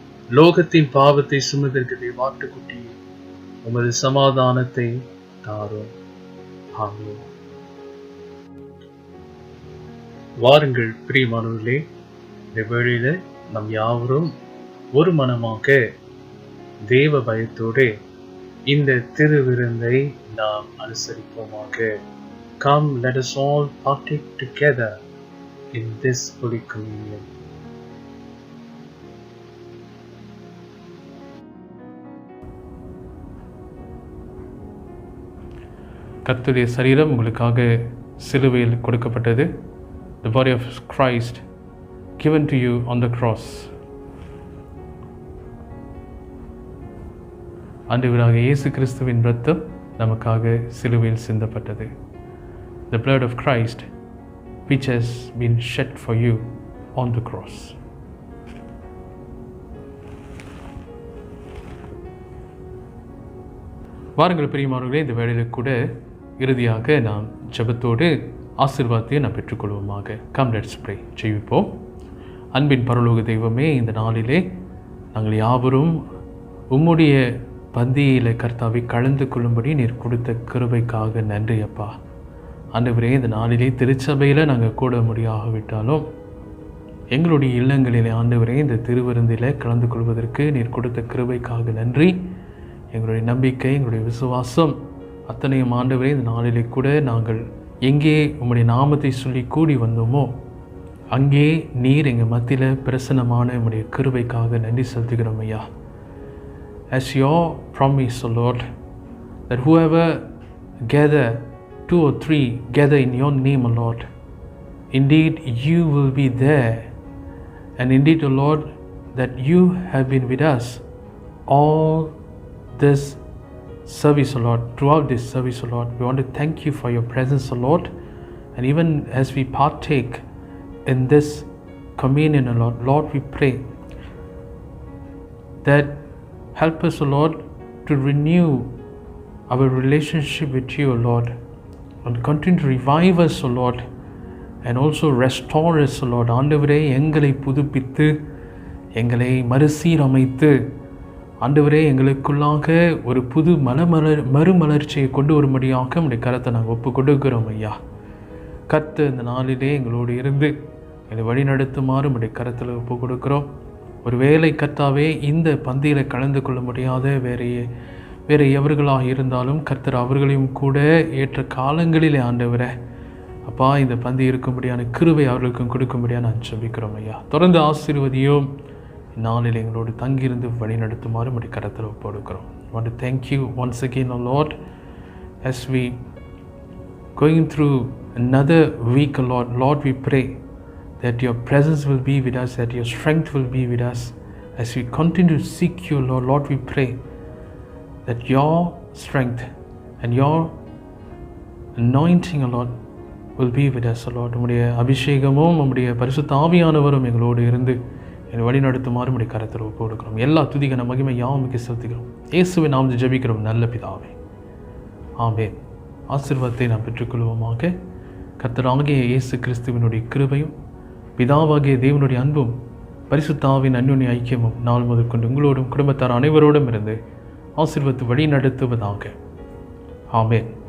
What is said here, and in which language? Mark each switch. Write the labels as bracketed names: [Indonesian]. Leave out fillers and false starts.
[Tamil] லோகத்தின் பாவத்தை சுமந்திருக்க தேவாட்டுக்குட்டியே உமது சமாதானத்தை தாரும். ஆமென். வாருங்கள் பிரியமானவர்களே, இந்த வேளையில நம் யாவரும் ஒரு மனமாக தேவ பயத்தோடு இந்த திருவிருந்தை நாம் அனுசரிப்போமாக. [English] Come, let us all partake together in this Holy Communion. [Tamil] கர்த்தருடைய சரீரம் உங்களுக்காக சிலுவையில் கொடுக்கப்பட்டது. [English] The body of Christ given to you on the cross. [Tamil] ஆண்டவராக இயேசு கிறிஸ்துவின் இரத்தம் நமக்காக சிலுவையில் சிந்தப்பட்டது. [English] The blood of Christ which has been shed for you on the cross. [Tamil] வாருங்கள் பிரியமானவர்களே, இந்த வேளையில் கூட இறுதியாக நாம் ஜெபத்தோடு ஆசீர்வாதத்தை நாம் பெற்றுக்கொள்வோமாக. [English] Come, let's pray. [Tamil] ஜெபிப்போம். அன்பின் பரலோக தெய்வமே, இந்த நாளிலே நாங்கள் யாவரும் உம்முடைய பந்தியிலே கர்த்தாவை கலந்து கொள்ளும்படி நீர் கொடுத்த கிருபைக்காக நன்றி அப்பா. ஆண்டவரே, இந்த நாளிலே திருச்சபையில் நாங்கள் கூட முடியாவிட்டாலும் எங்களுடைய இல்லங்களிலே ஆண்டவரே இந்த திருவிருந்தில் கலந்து கொள்வதற்கு நீர் கொடுத்த கிருபைக்காக நன்றி. எங்களுடைய நம்பிக்கை, எங்களுடைய விசுவாசம் அத்தனையும் ஆண்டவரே இந்த நாளிலே கூட நாங்கள் எங்கே உம்முடைய நாமத்தை சொல்லி கூடி வந்தோமோ அங்கே நீர் எங்கள் மத்தியில் பிரசன்னமான உம்முடைய கிருபைக்காக நன்றி செலுத்துகிறோம் ஐயா. [English] As your promise, O Lord, that whoever gather 2 or 3 gather in your name, O Lord, indeed you will be there. And indeed, O Lord, that you have been with us all this service, O Lord, throughout this service, O Lord. We want to thank you for your presence, O Lord. And even as we partake in this communion, O Lord, Lord, we pray that help us, O Lord, to renew our relationship with you, O Lord, and continue to revive us, O Lord, and also restore us, O Lord. [Tamil] ஆண்டவரே, எங்களை புதுப்பித்து எங்களை மறுசீரமைத்து ஆண்டவரே எங்களுக்குள்ளாக ஒரு புது மறுமலர்ச்சியை கொண்டு வரும்படியாக உடைய கரத்தை நாங்கள் ஒப்பு கொடுக்கிறோம் ஐயா. கர்த்தர் இந்த நாளிலே எங்களோடு இருந்து எங்களை வழி நடத்துமாறு உடைய கரத்தில் ஒப்பு கொடுக்கிறோம். ஒரு வேளை கர்த்தாவே இந்த பந்தியில் கலந்து கொள்ள முடியாத வேறு எவர்களாக இருந்தாலும் கர்த்தர் அவர்களையும் கூட ஏற்ற காலங்களிலே ஆண்டவரே அப்பா இந்த பந்தி இருக்கும்படியான கிருபை அவர்களுக்கும் கொடுக்கும்படியாக நான் ஜெபிக்கிறோம் ஐயா. தொடர்ந்து ஆசீர்வதியும் நாளில் எங்களோடு தங்கியிருந்து வழி நடத்துமாறு உடைய கரத்தில் ஒப்பு கொடுக்கிறோம். [English] I want to thank you once again, O Lord, as we going through another week, O Lord. Lord, we pray that your presence will be with us, that your strength will be with us as we continue to seek you, Lord. Lord, we pray that your strength and your anointing, O Lord, will be with us, O Lord. [Tamil] உம்முடைய அபிஷேகமும் உம்முடைய பரிசுத்த ஆவியானவரும் எங்களோடு இருந்து என்னை வழி நடத்துமாறு உம்முடைய கரத்தில் ஒப்பு கொடுக்கிறோம். எல்லா துதிக்கான மகிமை யாவுக்கு செலுத்துகிறோம். இயேசுவை நாம் ஜெபிக்கிறோம் நல்ல பிதாவே. ஆமென். ஆசீர்வாதத்தை நாம் பெற்றுக்கொள்வோமாக. கர்த்தராகிய இயேசு கிறிஸ்துவினுடைய கிருபையும் பிதாவாகிய தேவனுடைய அன்பும் பரிசுத்தாவின் அன்யோன்ய ஐக்கியமும் நாள் முதற்கொண்டு உங்களோடும் குடும்பத்தார் அனைவரோடும் இருந்து ஆசீர்வத்து வழி நடத்துவதாக. ஆமென்.